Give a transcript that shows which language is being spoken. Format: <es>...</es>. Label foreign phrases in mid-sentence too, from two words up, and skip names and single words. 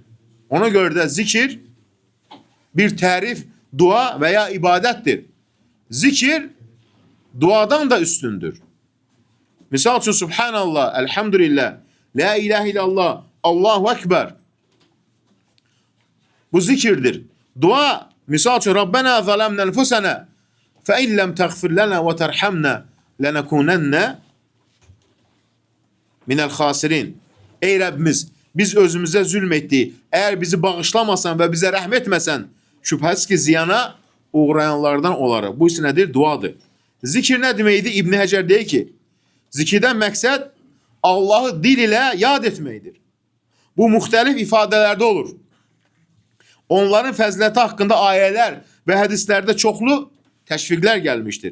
<az>Ona görə də zikir bir tərif, dua və ya ibadətdir. Zikir duadan da üstündür. Misal üçün</az> <ar>سبحان الله، الحمد لله، لا إله إلا الله، الله أكبر.</ar> <az>Bu zikirdir. Dua, misal üçün</az> <ar>ربنا ظلمنا أنفسنا فإن لم تغفر لنا وترحمنا لنكونن من الخاسرين.</ar> <tr>Ey Rabbimiz, biz özümüze zulmettik. Eğer bizi bağışlamasan ve bize rəhmətməsən,</tr> <az>şübhəsiz ki ziyana uğrayanlardan olarıq. Bu isə nədir? Duadır. Zikir nə deməkdir? İbn Həcər deyir ki, zikirdən məqsəd Allah'ı dil ilə yad etməkdir. Bu müxtəlif ifadələrdə olur. Onların fəziləti haqqında ayələr və hədislərdə çoxlu təşviqlər gəlmişdir.</az>